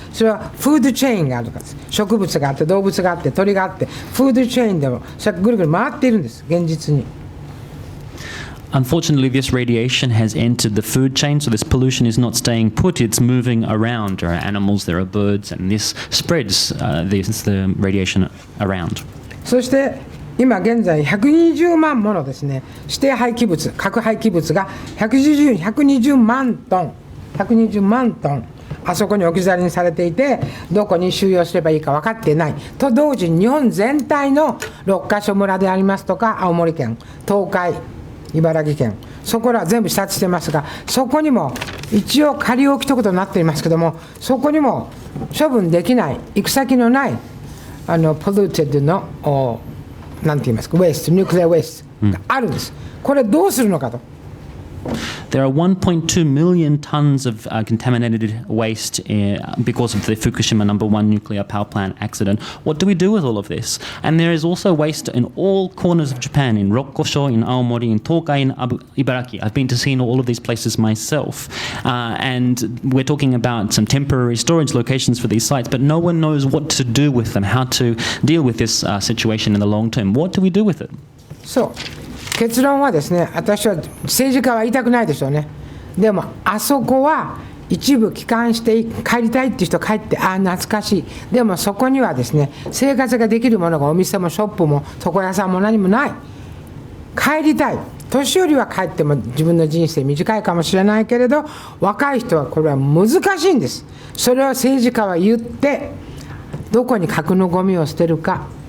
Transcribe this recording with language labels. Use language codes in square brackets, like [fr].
[ja] それはフードチェーンがあるからです。植物があって動物があって鳥があって、フードチェーンでもそれがぐるぐる回っているんです、現実に。 [en] unfortunately, this radiation has entered the food chain, so this pollution is not staying put, it's moving around. There are animals, there are birds, and this spreads the radiation around. [ja] そして今現在120万ものですね指定廃棄物核廃棄物が120万トンあそこに置き去りにされていてどこに収容すればいいか分かっていないと同時に日本全体の6カ所村でありますとか青森県東海茨城県そこらは全部視察してますがそこにも一応仮置きということになっていますけどもそこにも処分できない行く先のないpolluted のなんて言いますか [en] ウェイストニュークレアウェイスト [ja] があるんです、これどうするのかと。 [en] There are 1.2 million tons of contaminated waste because of the Fukushima No. 1 nuclear power plant accident. What do we do with all of this? And there is also waste in all corners of Japan, in Rokkosho, in Aomori, in Tokai, in Ibaraki. I've been to see all of these places myself. And we're talking about some temporary storage locations for these sites, but no one knows what to do with them, how to deal with this situation in the long term. What do we do with it? [ja] So,結論はですね私は政治家は言いたくないでしょうねでもあそこは一部帰還して帰りたいっていう人帰って懐かしいでもそこにはですね生活ができるものがお店もショップも床屋さんも何もない帰りたい年寄りは帰っても自分の人生短いかもしれないけれど若い人はこれは難しいんですそれを政治家は言ってどこに核のゴミを捨てるか